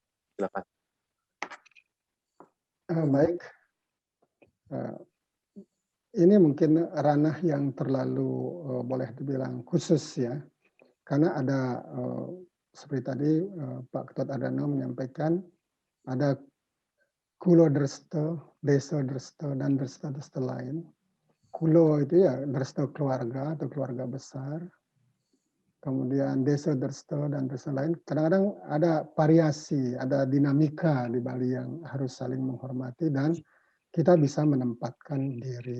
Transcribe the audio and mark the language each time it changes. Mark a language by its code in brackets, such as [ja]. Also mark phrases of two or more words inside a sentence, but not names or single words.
[id] Silakan. Baik. Ini mungkin ranah yang terlalu boleh dibilang khusus ya, karena ada seperti tadi Pak Ketut Adano menyampaikan ada Kulo Dresta, Desa Dresta, dan Dresta-Dresta lain. Kulo itu ya Dresta keluarga atau keluarga besar. Kemudian Desa Dresta dan Dresta lain. Kadang-kadang ada variasi, ada dinamika di Bali yang harus saling menghormati dan kita bisa menempatkan diri.